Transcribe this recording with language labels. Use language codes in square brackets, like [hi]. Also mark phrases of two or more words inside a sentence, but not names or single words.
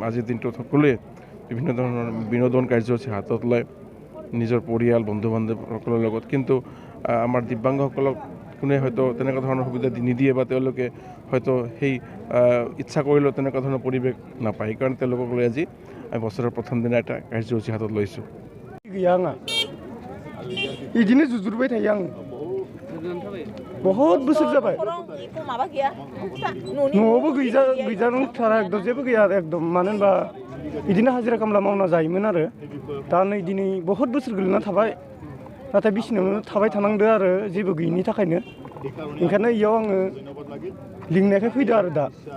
[as] আজিৰ দিনটোত সকলোৱে বিভিন্ন ধৰণৰ বিনোদন কাৰ্যসূচী হাতত লয় নিজৰ পৰিয়াল, বন্ধু বান্ধৱসকলৰ লগত, কিন্তু আমাৰ দিব্যাংগসকলক কোনে হয়তো তেনেকুৱা ধৰণৰ সুবিধা নিদিয়ে বা তেওঁলোকে হয়তো সেই ইচ্ছা কৰিলেও তেনেকুৱা ধৰণৰ পৰিৱেশ নাপায়। সেইকাৰণে তেওঁলোকক লৈ আজি আমি বছৰৰ প্ৰথম দিনা এটা কাৰ্যসূচী হাতত লৈছোঁ। [brx] गैया आंहा बिदिनो जुजुरबाय थायो आं बहुत बोसोर जाबाय न'आवबो गैजाथारा एकदम जेबो गैया एकदम मानो होनबा बिदिनो हाजिरा खामला मावना जायोमोन आरो दा नै दिनै बहुत बोसोर गोलैना थाबाय नाथाय बिसिनायावनो थाबाय थानांदो आरो जेबो गैयिनि थाखायनो ओंखायनो इयाव आङो लिंनायखाय फैदो आरो दा